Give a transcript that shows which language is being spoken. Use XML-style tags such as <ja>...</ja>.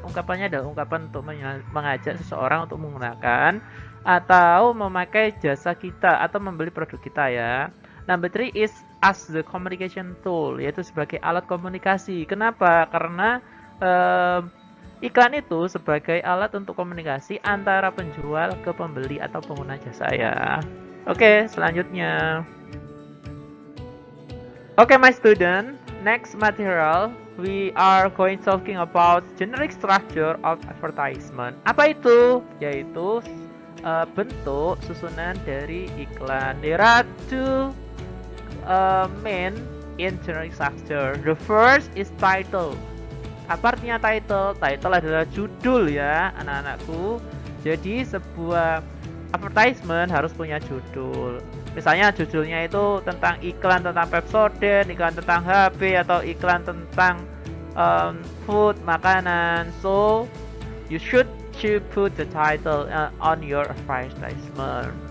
<id>Ungkapannya adalah ungkapan untuk mengajak seseorang untuk menggunakan atau memakai jasa kita atau membeli produk kita ya.</id> <en>Number three is as the communication tool,</en> <id>yaitu sebagai alat komunikasi. Kenapa? Karena iklan itu sebagai alat untuk komunikasi antara penjual ke pembeli atau pengguna jasa ya. Oke, selanjutnya.</id> <en>Okay, my student, next material, we are going talking about generic structure of advertisement.</en> <id>Apa itu? Yaitu bentuk susunan dari iklan.</id> <en>There are two main in generic structure. The first is title.</en> <id>Apa artinya title? Title adalah judul ya anak-anakku. Jadi sebuah advertisement harus punya judul. Misalnya judulnya itu tentang iklan tentang Pepsodent, iklan tentang HP, atau iklan tentang food, makanan.</id> <en>So you should put the title on your advertisement.</en>